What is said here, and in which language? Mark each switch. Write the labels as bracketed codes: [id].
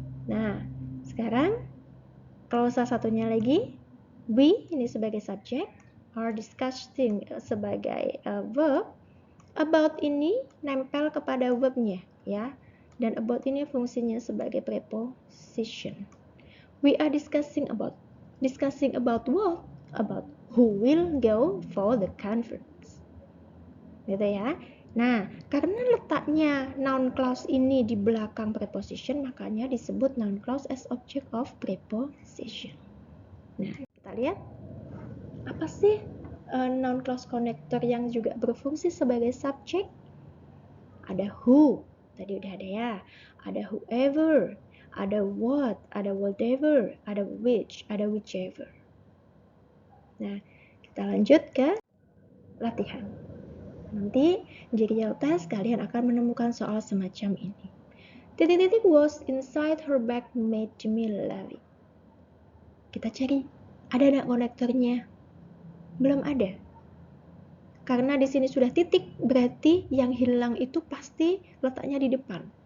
[id] Nah, sekarang klausa satunya lagi, we ini sebagai subjek, [en] are discussing [id] sebagai verb, about ini nempel kepada verbnya ya, dan about ini fungsinya sebagai preposition. [en] We are discussing about what? About who will go for the conference. [id] Gitu ya. Nah, karena letaknya noun clause ini di belakang preposition, makanya disebut [en] noun clause as object of preposition. [id] Nah, kita lihat apa sih noun clause connector yang juga berfungsi sebagai subjek? Ada who, tadi udah ada ya. Ada whoever, ada what, ada whatever, ada which, ada whichever. Nah, kita lanjut ke latihan. Nanti di real test kalian akan menemukan soal semacam ini. Titik-titik [en] was inside her bag made me laugh. [id] Kita cari, ada nggak konektornya? Belum ada. Karena di sini sudah titik, berarti yang hilang itu pasti letaknya di depan.